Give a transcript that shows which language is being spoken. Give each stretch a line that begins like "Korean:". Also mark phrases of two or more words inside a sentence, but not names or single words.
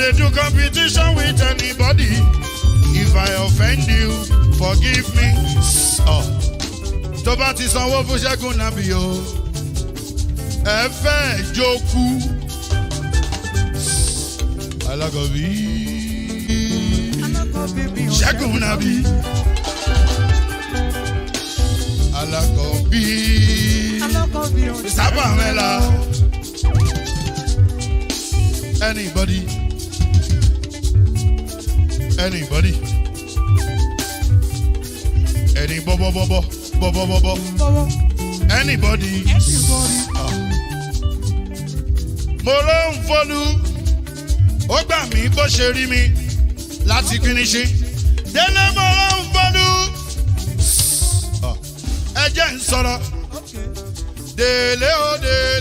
English: competition with anybody. If I offend you, forgive me. Oh.
Yoruba: Tó bá ti sanwó fún Ṣẹ́gun Nàbí o. Ẹ fẹ́ jókòó. Alákọ̀bí. Ṣẹ́gun Nàbí. Alákọ̀bí. Sábà mẹ́la.
English: Anybody. Anybody. Any bobo. Anybody.
Yoruba: Mo ló ń fọlú. Ó gbà mí bó ṣe rí mi láti finishi. Délé mo ló ń fọlú. Ẹ jẹ́ ń sọ̀rọ̀. Délé o dé.